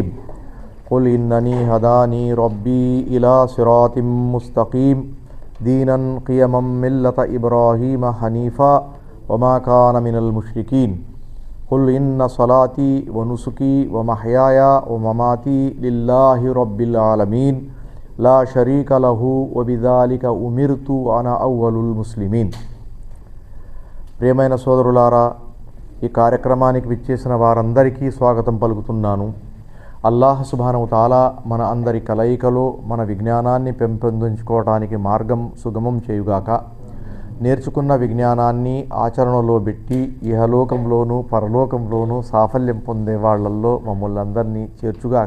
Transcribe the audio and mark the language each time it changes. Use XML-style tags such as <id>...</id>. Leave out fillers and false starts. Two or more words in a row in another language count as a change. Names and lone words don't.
<ar>قل إنني هداني ربي إلى صراط مستقيم دينا قيما ملة إبراهيم حنيفا وما كان من المشركين. قل إن صلاتي ونسكي ومحياي ومماتي لله رب العالمين لا شريك له وبذلك أمرت وأنا أول المسلمين.</ar> <te>ప్రియమైన సోదరులారా, ఈ కార్యక్రమానికి విచ్చేసిన వారందరికీ స్వాగతం పలుకుతున్నాను.</te> <ar>الله سبحانه وتعالى</ar> <te>మన అందరి కలయికలో మన విజ్ఞానాన్ని పెంపొందించుకోవడానికి మార్గం సుగమం చేయుగాక. నేర్చుకున్న విజ్ఞానాన్ని ఆచరణలో పెట్టి ఇహలోకంలోనూ పరలోకంలోనూ సాఫల్యం పొందే వాళ్ళల్లో మమ్మల్ని అందరినీ చేర్చుగాక.</te>